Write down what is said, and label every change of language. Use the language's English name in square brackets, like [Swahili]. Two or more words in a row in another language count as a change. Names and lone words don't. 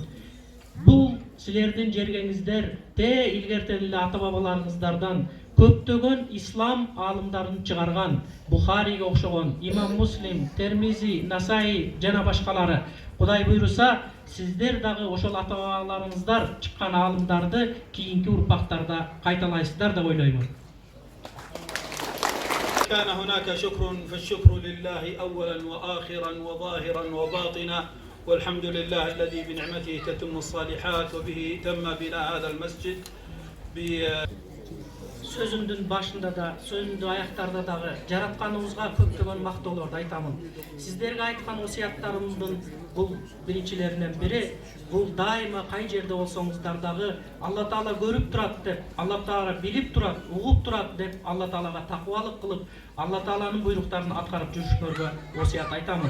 [Kyrgyz] Бул силердин жергеңиздерде илгертен эле ата бабаларыңыздардан көптөгөн ислам аалымдарын чыгарган, Бухариге окшогон, Имам Муслим, Термизи, Насаи жана башкалары. Кудай буйруса, сиздер дагы ошол ата бабаларыңыздар чыккан аалымдарды кийинки урпактарда кайталайсыздар деп ойлоймун. [Arabic] كان هناك شكر فالشكر لله أولا وآخرا وظاهرا وباطنا والحمد لله الذي بنعمته تتم الصالحات وبه تم بناء هذا المسجد. [Kyrgyz] Сөзүмдүн башында да, сөзүмдү ayaktарда дагы жаратканыбызга көптөгөн мактоолорду айтамын. Сиздерге айткан осуяттарымдын бул биринчилеринен бири, бул дайыма кай жерде болсоңуздар дагы Алла Таала көрүп турат деп, Алла Таала билип турат, угуп турат деп, Алла Таалага такыбалык кылып, Алла Тааланын буйруктарын аткарып жүрүшүңөргө осуят айтамын.